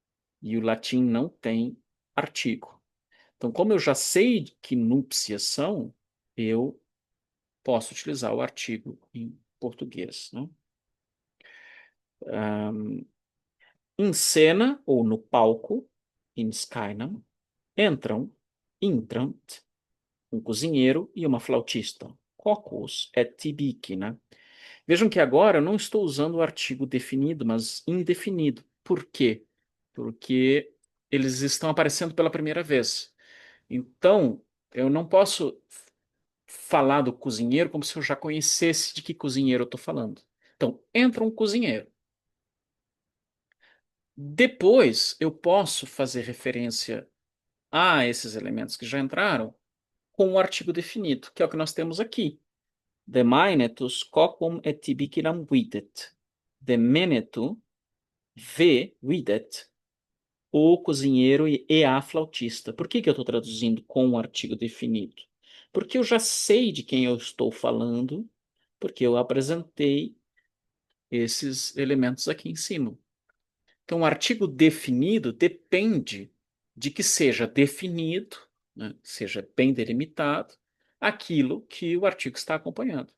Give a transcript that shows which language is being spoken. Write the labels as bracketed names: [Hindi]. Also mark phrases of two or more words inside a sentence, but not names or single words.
[Portuguese] E o latim não tem artigo. Então, como eu já sei que núpcias são, eu posso utilizar o artigo em português, né? Em cena ou no palco, [Latin] in scenam, entrant, [Portuguese] um cozinheiro e uma flautista. [Latin] Cocos et tibicina. [Portuguese] Vejam que agora eu não estou usando o artigo definido, mas indefinido. Por quê? Porque eles estão aparecendo pela primeira vez. Então, eu não posso falar do cozinheiro como se eu já conhecesse de que cozinheiro eu estou falando. Então, entra um cozinheiro. Depois, eu posso fazer referência a esses elementos que já entraram com o artigo definido, que é o que nós temos aqui. [Latin] Demainetus cocum et tibicinam videt. [Portuguese] Demenetu videt o cozinheiro e a flautista. Por que que eu estou traduzindo com o artigo definido? Porque eu já sei de quem eu estou falando, porque eu apresentei esses elementos aqui em cima. Então, o artigo definido depende de que seja definido, né, seja bem delimitado, aquilo que o artigo está acompanhando.